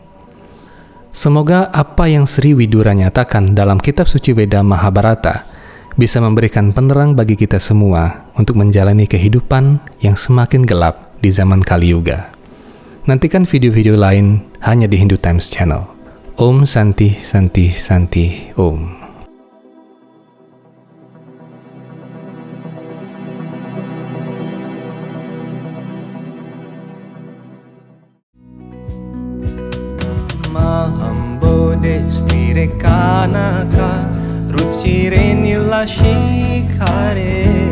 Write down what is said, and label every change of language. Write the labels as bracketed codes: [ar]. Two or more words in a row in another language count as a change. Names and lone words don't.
[id] Semoga apa yang Sri Widura nyatakan dalam kitab suci Veda Mahabharata bisa memberikan penerang bagi kita semua untuk menjalani kehidupan yang semakin gelap di zaman Kali Yuga. Nantikan video-video lain hanya di Hindu Times Channel. [sa] ॐ शान्ति शान्ति शान्ति ॐ. महाम् बोधिस्थिरे कनक रुचिरे नीलशिखरे